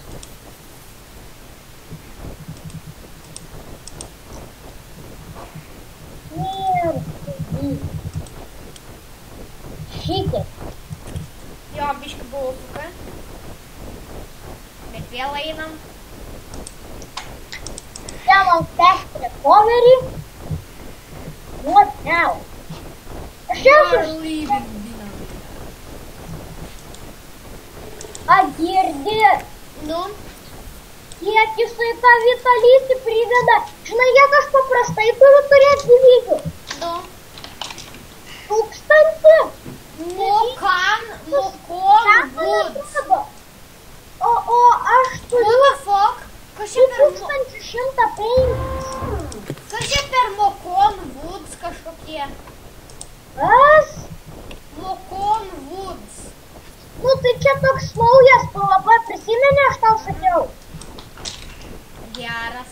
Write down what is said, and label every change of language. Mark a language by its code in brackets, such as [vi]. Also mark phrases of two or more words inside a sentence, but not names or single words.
[lt] Šitiek. Jo, biški buvo fuka. Bet vėl einam. Ten man [en] fast recovery. What now? [lt] Aš esu... Atgirdi. Nu? Kiek jisai tą vitalytį prideda. Žinai, kiek aš paprastai turiu turėti gyvybių. Nu? 1000. Mokan Woods. O aš turiu... [en] What the fuck? [lt] Kas čia per... 1105. Kas čia per Mokon Woods kažkokie? Kas? Mokon Woods. Nu tai čia toks naujas PvP, prisimeni, aš tau sakiau. Geras.